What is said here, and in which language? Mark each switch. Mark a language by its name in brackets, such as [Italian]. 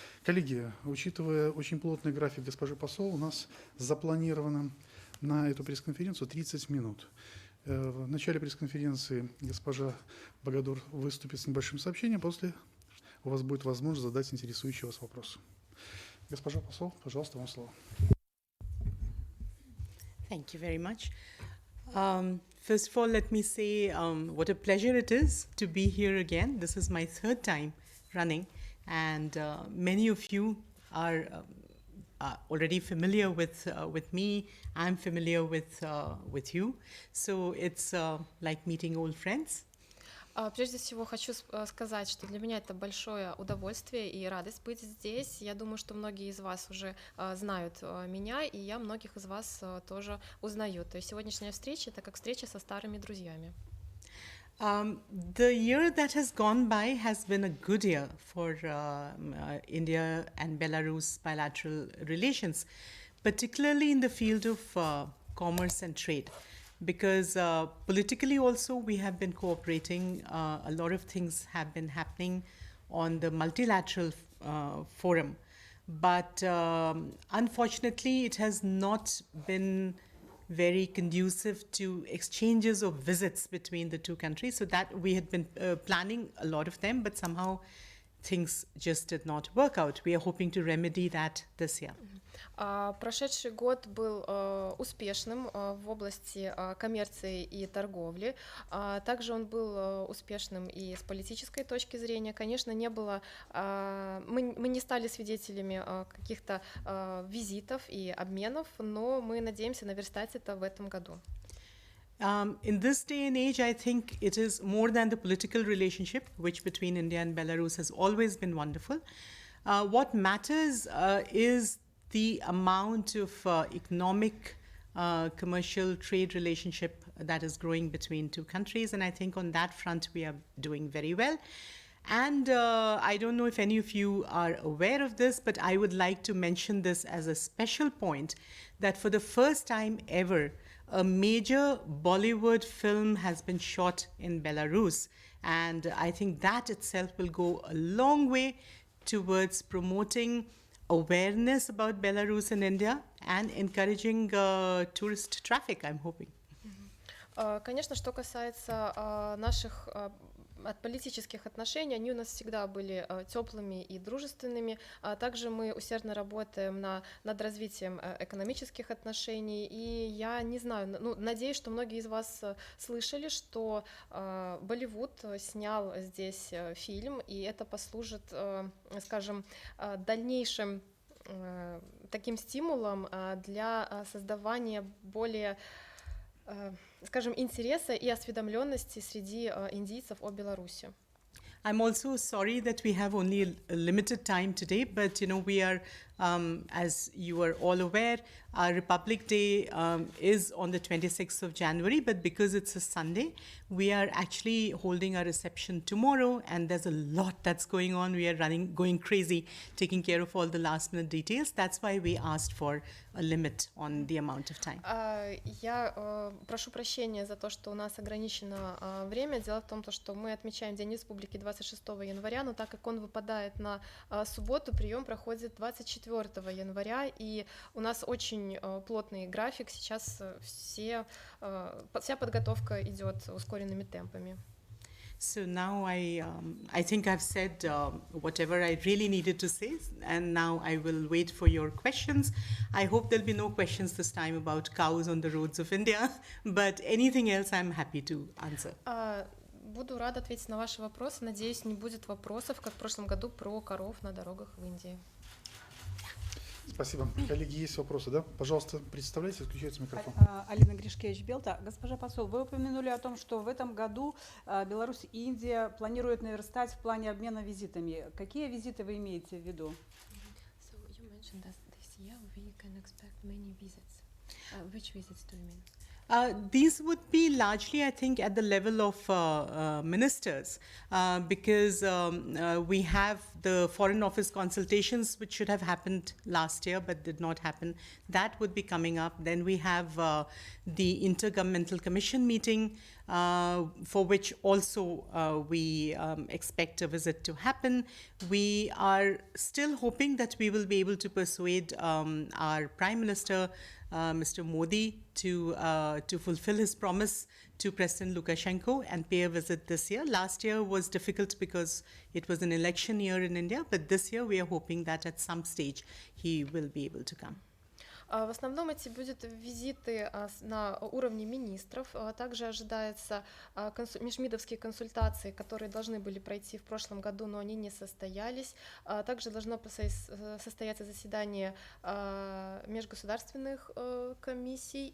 [Russian] Коллеги, учитывая очень плотный график госпожи посол, у нас запланировано на эту пресс-конференцию 30 минут. В начале пресс-конференции госпожа Багадур выступит с небольшим сообщением, после у вас будет возможность задать интересующий вас вопрос. Госпожа посол, пожалуйста, вам слово. [English] Thank you very much. First of all, let me say what a pleasure it is to be here again. This is my third time running, and many of you are already familiar with me. I'm familiar with you, so it's like meeting old friends. [Russian] Прежде всего хочу сказать, что для меня это большое удовольствие и радость быть здесь. Я думаю, что многие из вас уже знают меня, и я многих из вас тоже узнаю. То есть сегодняшняя встреча — это как встреча со старыми друзьями. [English] The year that has gone by has been a good year for India and Belarus bilateral relations, particularly in the field of commerce and trade. Because politically also we have been cooperating. A lot of things have been happening on the multilateral forum. But unfortunately, it has not been very conducive to exchanges of visits between the two countries. So that we had been planning a lot of them, but somehow things just did not work out. We are hoping to remedy that this year. [Russian] Прошедший год был успешным в области коммерции и торговли. Также он был успешным и с политической точки зрения. Конечно, не было, мы не стали свидетелями каких-то визитов и обменов, но мы надеемся наверстать это в этом году. [English] In this day and age, I think it is more than the political relationship, which between India and Belarus has always been wonderful. What matters is the amount of economic, commercial trade relationship that is growing between two countries. And I think on that front, we are doing very well. And I don't know if any of you are aware of this, but I would like to mention this as a special point, that for the first time ever, a major Bollywood film has been shot in Belarus. And I think that itself will go a long way towards promoting awareness about Belarus and India and encouraging tourist traffic, I'm hoping. [Russian] Конечно, что касается наших политических отношений, они у нас всегда были теплыми и дружественными. Также мы усердно работаем над развитием экономических отношений. И я не знаю, надеюсь, что многие из вас слышали, что Болливуд снял здесь фильм, и это послужит, скажем, дальнейшим таким стимулом для создавания более, скажем, интереса и осведомленности среди индийцев о Беларуси. [English] I'm also sorry that we have only a limited time today, but we are, as you are all aware, our Republic Day is on the 26th of January, but because it's a Sunday, we are actually holding our reception tomorrow, and there's a lot that's going on. We are going crazy, taking care of all the last minute details. That's why we asked for a limit on the amount of time. [Russian] Я прошу прощения за то, что у нас ограничено время. Дело в том, что мы отмечаем День Республики 26 января, но так как он выпадает на субботу, прием проходит 24 января, и у нас очень плотный график. Сейчас вся подготовка идет ускоренными темпами. [English] So now I think I've said whatever I really needed to say, and now I will wait for your questions. I hope there'll be no questions this time about cows on the roads of India, but anything else I'm happy to answer. [Russian] Буду рада ответить на ваши вопросы. Надеюсь, не будет вопросов, как в прошлом году, про коров на дорогах в Индии. Спасибо. Коллеги, есть вопросы, да? Пожалуйста, представляйте, включайте микрофон. Алина Гришкевич, Белта. Госпожа посол, вы упомянули о том, что в этом году Беларусь и Индия планируют наверстать в плане обмена визитами. Какие визиты вы имеете в виду? [English] So you mentioned that this year we can expect many visits. Which visits do you mean? These would be largely, I think, at the level of ministers, because we have the Foreign Office consultations, which should have happened last year but did not happen. That would be coming up. Then we have the Intergovernmental Commission meeting, for which also we expect a visit to happen. We are still hoping that we will be able to persuade our Prime Minister, Mr. Modi, to fulfill his promise to President Lukashenko and pay a visit this year. Last year was difficult because it was an election year in India, but this year we are hoping that at some stage he will be able to come. [Russian] В основном эти будут визиты на уровне министров. Также ожидается межмидовские консультации, которые должны были пройти в прошлом году, но они не состоялись. Также должно состояться заседание межгосударственных комиссий.